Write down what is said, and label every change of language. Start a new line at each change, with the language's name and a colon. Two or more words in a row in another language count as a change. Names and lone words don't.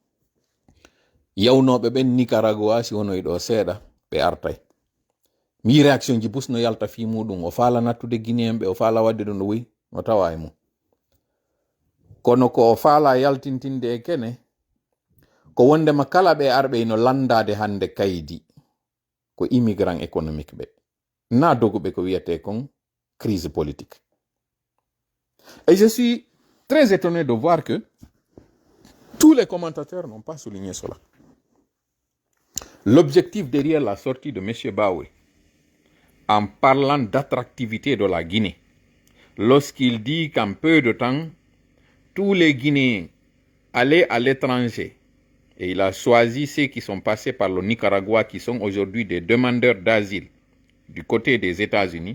Fula: yawnoɓe ɓen Nicaragua si wonoyi ɗo seeɗa ɓe artay mi réaction ji bus no yalta fi muɗum o faala nattude guinéen ɓe o faala wadde ɗum no woyi o tawa e mum kono ko o faala yaltintinde e kene ko wondema kala ɓe arɓe no landade hande kaydi ko
French: immigrant économique
Fula: ɓe na doguɓe ko wiyete kon
French: crise politique et je suis très étonné de voir que tous les commentateurs n'ont pas souligné cela. L'objectif derrière la sortie de M. Bawuri en parlant d'attractivité de la Guinée lorsqu'il dit qu'en peu de temps tous les Guinéens allaient à l'étranger Et il a choisi ceux qui sont passés par le Nicaragua, qui sont aujourd'hui des demandeurs d'asile du côté des États-Unis.